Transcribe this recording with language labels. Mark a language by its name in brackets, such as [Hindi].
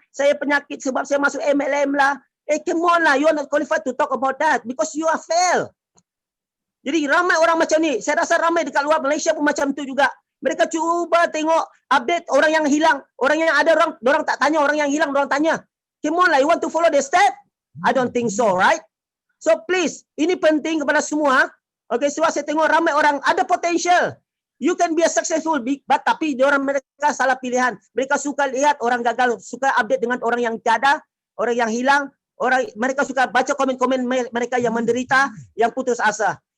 [Malay] Saya penyakit sebab saya masuk MLM lah. [English] Come on lah. You are not qualified to talk about that because you are fail. [Malay] Jadi ramai orang macam ni. Saya rasa ramai dekat luar Malaysia pun macam tu juga. Mereka cuba tengok update orang yang hilang. Orang yang ada, orang tak tanya. Orang yang hilang, orang tanya. [English] Come on lah. You want to follow the step? I don't think so, right? So please, [Malay] ini penting kepada semua. Okay, sebab saya tengok ramai orang ada potential. [English] You can be a successful, [Malay] but tapi mereka salah pilihan. Mereka suka lihat orang gagal, suka update dengan orang yang tiada, orang yang hilang, mereka suka baca komen-komen mereka yang menderita, yang putus asa.